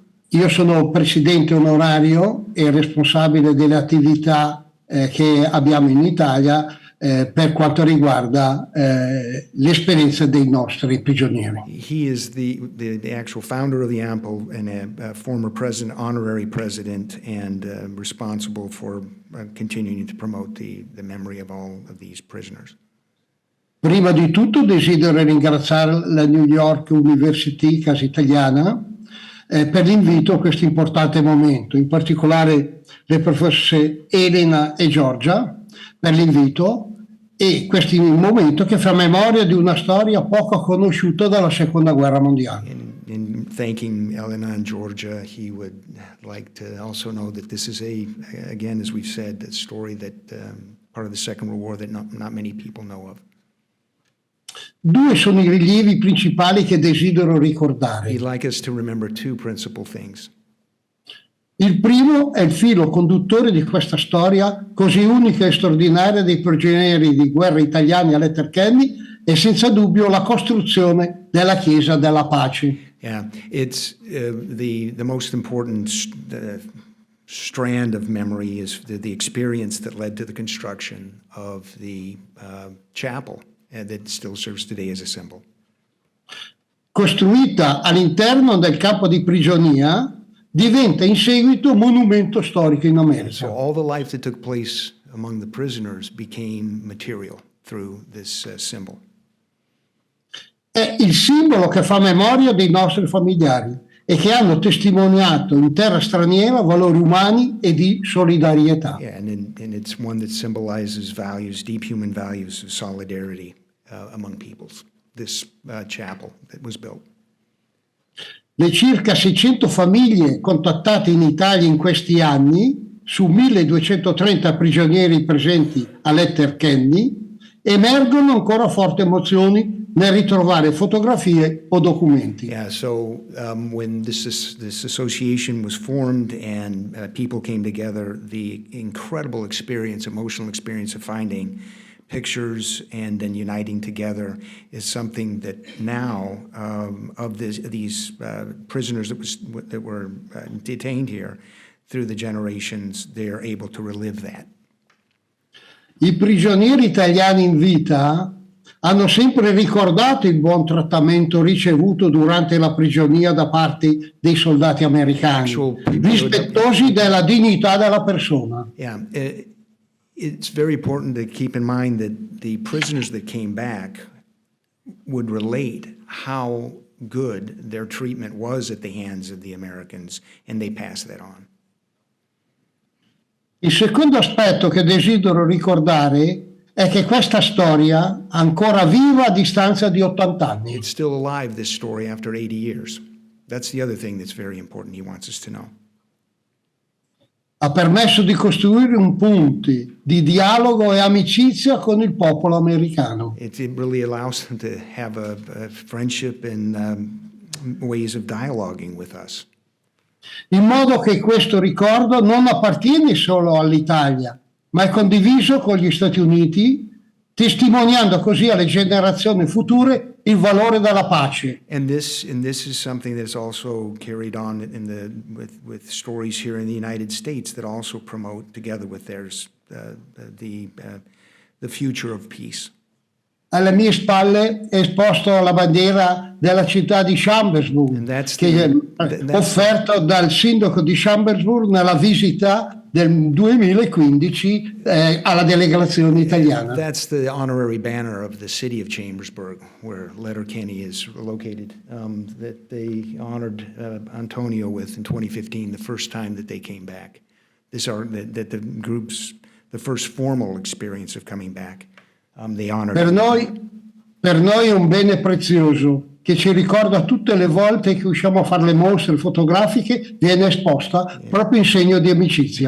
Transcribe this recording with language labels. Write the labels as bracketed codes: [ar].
[it] Io sono presidente onorario e responsabile delle attività che abbiamo in Italia per quanto riguarda l'esperienza dei nostri prigionieri. [en] He is the actual founder of the AMPIL and a former president, honorary president, and responsible for continuing to promote the memory of all of these prisoners. [it] Prima di tutto desidero ringraziare la New York University Casa Italiana per l'invito a questo importante momento, in particolare le professoresse Elena e Giorgia per l'invito, e questo momento che fa memoria di una storia poco conosciuta dalla Seconda Guerra Mondiale. [en] In thanking Elena and Giorgia, he would like to also know that this is again, as we've said, a story that part of the Second World War that not many people know of. [it] Due sono i rilievi principali che desidero ricordare. [en] He'd like us to remember two principal things. [it] Il primo è il filo conduttore di questa storia così unica e straordinaria dei prigionieri di guerra italiani a Letterkenny e senza dubbio la costruzione della Chiesa della Pace. [en] Yeah, it's the most important strand of memory is the experience that led to the construction of the chapel that still serves today as a symbol. [it] Costruita all'interno del campo di prigionia, diventa in seguito monumento storico in America. [en] So all the life that took place among the prisoners became material through this symbol. [it] È il simbolo che fa memoria dei nostri familiari e che hanno testimoniato in terra straniera valori umani e di solidarietà. [en] Yeah, and it's one that symbolizes values, deep human values of solidarity among peoples. This chapel that was built. [it] Le circa 600 famiglie contattate in Italia in questi anni, su 1230 prigionieri presenti a Letterkenny, emergono ancora forti emozioni nel ritrovare fotografie o documenti. [en] Yeah, so when this association was formed and people came together, the incredible experience, emotional experience of finding pictures and then uniting together is something that now of these prisoners that were detained here through the generations, they're able to relive that. [it] I prigionieri italiani in vita hanno sempre ricordato il buon trattamento ricevuto durante la prigionia da parte dei soldati americani, rispettosi della dignità della persona. [en] Yeah, it's very important to keep in mind that the prisoners that came back would relate how good their treatment was at the hands of the Americans, and they passed that on. [it] Il secondo aspetto che desidero ricordare è che questa storia è ancora viva a distanza di 80 anni. [en] It's still alive, this story, after 80 years. That's the other thing that's very important he wants us to know. [it] Ha permesso di costruire un ponte di dialogo e amicizia con il popolo americano. [en] It really allows them to have a friendship and ways of dialoguing with us. [it] In modo che questo ricordo non appartiene solo all'Italia, ma è condiviso con gli Stati Uniti, testimoniando così alle generazioni future il valore della pace. [en] And this is something that's also carried on with stories here in the United States that also promote, together with theirs, the future of peace. [it] Alle mie spalle è esposto la bandiera della città di Chambersburg, che è offerto dal sindaco di Chambersburg nella visita del 2015 alla delegazione italiana. [en] That's the honorary banner of the city of Chambersburg, where Letterkenny is located, that they honored Antonio with in 2015, the first time that they came back. That the group's, the first formal experience of coming back. They honored. [it] Per noi è un bene prezioso che ci ricorda tutte le volte che usciamo a fare le mostre fotografiche, viene esposta proprio in segno di amicizia.